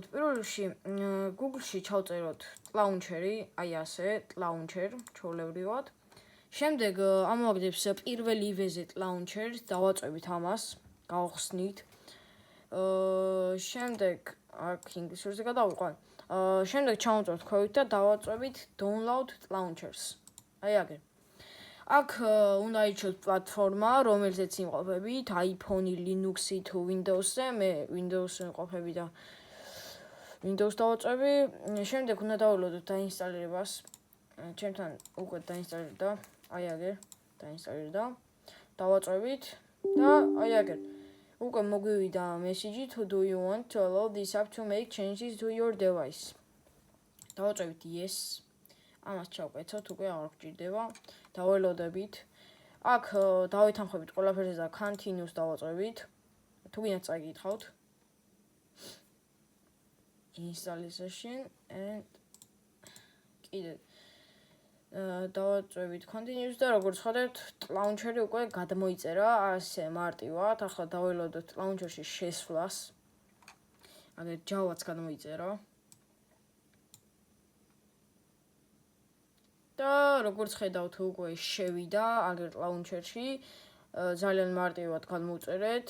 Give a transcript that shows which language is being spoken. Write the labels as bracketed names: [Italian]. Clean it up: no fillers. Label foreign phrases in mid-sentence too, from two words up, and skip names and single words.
[Georgian] პირველ რიგში Google-ში ჩავწეროთ launcher-ი, აი ასე, launcher ჩვეულებრივად. შემდეგ ამოვაგდებს პირველი ივეზე launcher-ს, დავაწვევით ამას, გავხსნით. შემდეგ აქ ინგლისურზე გადავიყვან. შემდეგ ჩავწეროთ ქვევით და დავაწვევით [English] download launchers. [Georgian] აი აგერ. აქ უნდა ირჩიოთ პლატფორმა, რომელზეც იმყოფებით, iPhone-ი, Linux-ი თუ Windows-ზე, მე Windows-ზე იმყოფები და Windows დავაწვევი. შემდეგ უნდა დავულოდოთ დაინსტალირებას. ჩემთან უკვე დაინსტალირდა, აი აგერ, დაინსტალირდა. დავაწვევით და აი აგერ. უკვე მოგვივიდა მესიჯი [English] to do you want to allow this app to make changes to your device. [Georgian] დავაწვევით yes. ამას ჩავკეთოთ, უკვე არ გვჭირდება. დაველოდებით. აქ დავითანხმებით ყველაფერზე და continuous დავაწვევით. თუ გინდათ წაიკითხავთ. Installation and კიდე დავაწვევით continuous და როგორც ხედავთ, launcher-ი უკვე გადმოიწერა ასე მარტივად. ახლა დაველოდოთ launcher-ში შესვლას. აგერ Java-ც გადმოიწერა. და როგორც ხედავთ უკვე შევიდა აგერ launcher-ში ძალიან მარტივად გადმოვწერეთ.